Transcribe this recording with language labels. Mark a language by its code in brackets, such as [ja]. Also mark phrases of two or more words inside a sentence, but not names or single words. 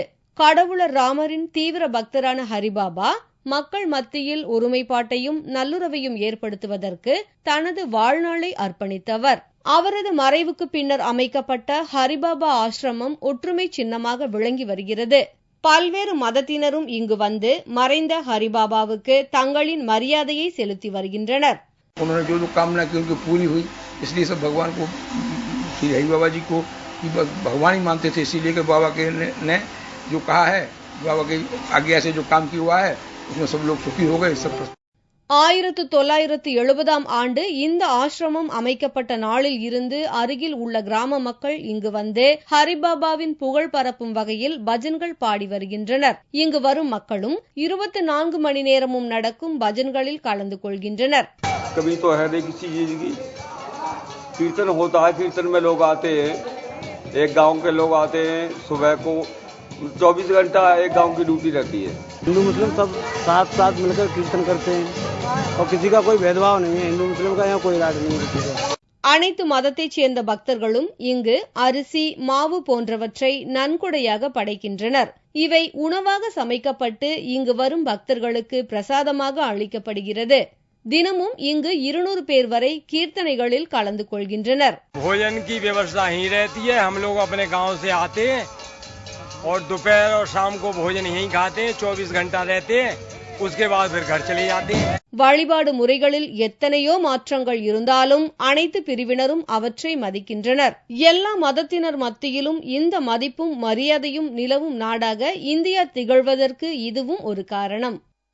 [ta] கடவுளர் ராமரின் தீவிர பக்தரான ஹரிபாபா மக்கள் மத்தியில் ஒருமைப்பாட்டையும் நல்லுறவையும் ஏற்படுத்துவதற்கு தனது வாழ்நாளை அர்ப்பணித்தவர். அவரது மறைவுக்கு பின்னர் அமைக்கப்பட்ட ஹரிபாபா ஆசிரமம் ஒற்றுமை சின்னமாக விளங்கி வருகிறது. பல்வேறு மதத்தினரும் இங்கு வந்து மறைந்த ஹரிபாபாவுக்கு தங்களின் மரியாதையை செலுத்தி வருகின்றனர். [hi] उन्होंने जो जो कामना की उनकी पूरी हुई, इसलिए सब भगवान को, श्री हरि बाबा जी को भगवान ही मानते थे, इसीलिए कि बाबा के ने जो कहा है, बाबा की आज्ञा से जो काम किया हुआ है उसमें सब लोग सुखी हो गए. सब [ta] 1970 ஆண்டு இந்த ஆசிரமம் அமைக்கப்பட்ட நாளில் இருந்து அருகில் உள்ள கிராம மக்கள் இங்கு வந்து ஹரிபாபாவின் புகழ் பரப்பும் வகையில் பஜன்கள் பாடி வருகின்றனர். இங்கு வரும் மக்களும் 24 மணி நேரமும் நடக்கும் பஜன்களில் கலந்து கொள்கின்றனர். [hi] कभी तो है नहीं किसी चीज की कीर्तन होता है, कीर्तन में लोग आते हैं, एक गांव के लोग आते हैं, सुबह को 24 घंटा एक गांव की ड्यूटी रहती है. हिंदू मुस्लिम सब साथ साथ मिलकर कीर्तन करते हैं और किसी का कोई भेदभाव नहीं है. हिंदू मुस्लिम का यहाँ कोई राग नहीं है. किसी का [ta] அனைத்து மதத்தைச் சேர்ந்த பக்தர்களும் இங்கு அரிசி மாவு போன்றவற்றை நன்கொடையாக படைக்கின்றனர். இவை உணவாக சமைக்கப்பட்டு இங்கு வரும் பக்தர்களுக்கு பிரசாதமாக அளிக்கப்படுகிறது. தினமும் இங்கு 200 பேர் வரை कीर्तனைகளில் கலந்து கொள்கின்றனர். [hi] भोजन की व्यवस्था ही रहती है. हम लोग अपने गांव से आते हैं और दोपहर और शाम को भोजन यहीं खाते हैं. 24 घंटा रहते हैं, उसके बाद फिर घर चले जाते हैं. [ta] வழிபாடு முறைகளில் எத்தனையோ மாற்றங்கள் இருந்தாலும் அனைத்து பிரிவினரும் அவற்றை மதிக்கின்றனர். எல்லா மதத்தினர் மத்தியிலும் இந்த மதிப்பும் மரியாதையும் நிலவும் நாடாக இந்தியா திகழ்வதற்கு இதுவும் ஒரு காரணம்.